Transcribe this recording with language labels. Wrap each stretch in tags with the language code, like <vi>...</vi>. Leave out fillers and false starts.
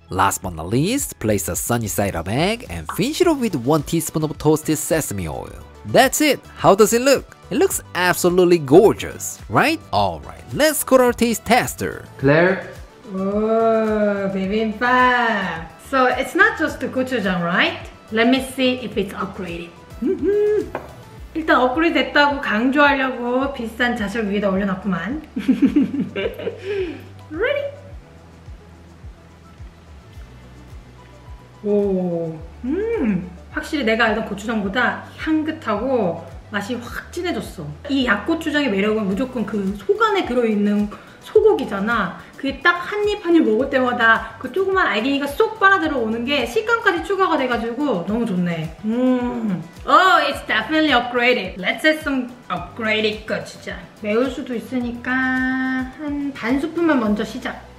<en>Last but not least, place a sunny side up egg and finish it off with 1 teaspoon of toasted sesame oil. That's it! How does it look? It looks absolutely gorgeous, right? Alright, let's go to our taste tester. Claire? Oh, bibimbap! So it's not just the gochujang, right? Let me see if it's upgraded.</en> <ko>일단 업그레이드 됐다고 강조하려고 비싼 잣을 위에다 올려놨구만.</ko> <en>Ready?</en> <ko>오, 확실히 내가 알던 고추장보다 향긋하고 맛이 확 진해졌어. 이 약고추장의 매력은 무조건 그 속 안에 들어있는 소고기잖아. 그게 딱 한 입 한 입 먹을 때마다 그 조그만 알갱이가 쏙 빨아들어오는 게 식감까지 추가가 돼가지고 너무 좋네.</ko> <en>Oh, it's definitely upgraded. Let's add some upgraded gochujang.</en> <ko>매울 수도 있으니까 한 반 스푼만 먼저 시작.</ko>